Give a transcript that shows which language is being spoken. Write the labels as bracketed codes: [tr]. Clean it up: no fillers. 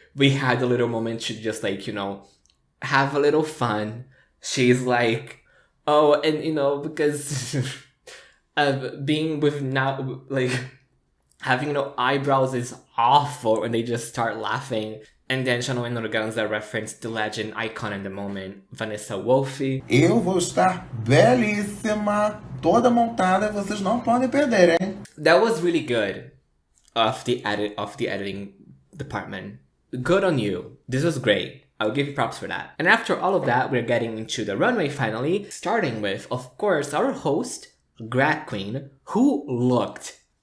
[en] We had a little moment to just like, you know, have a little fun. She's like, oh, and you know, because being with now, like having no eyebrows is awful, and they just start laughing. And then Chano and Organza referenced the legend icon in the moment, Vanessa Wolfe. [pt] Eu vou estar belíssima, toda montada, vocês não podem perder, hein? [en] That was really good of the editing department. Good on you. This was great. I'll give you props for that. And after all of that, we're getting into the runway finally, starting with, of course, our host, Grag Queen, who looked.